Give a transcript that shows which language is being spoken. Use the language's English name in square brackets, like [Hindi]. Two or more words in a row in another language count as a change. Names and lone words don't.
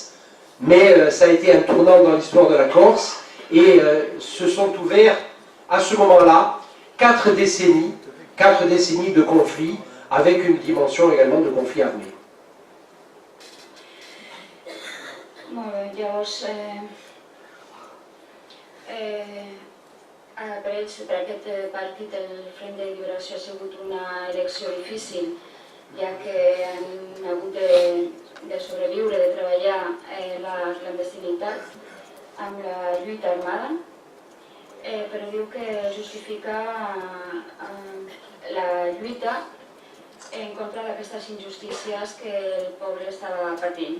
[French] Mais ça a été un tournant dans l'histoire de la Corse, et se sont ouverts à ce moment-là 4 décennies de conflits, avec une dimension également de conflit armé. [Catalan] Molt bé, llavors, per aquest partit el Front de Liberació ha sigut una elecció difícil, ja que han hagut de sobreviure, de treballar la clandestinitat amb la lluita armada, però diu que justifica la lluita en contra d'aquestes injustícies que el poble estava patint.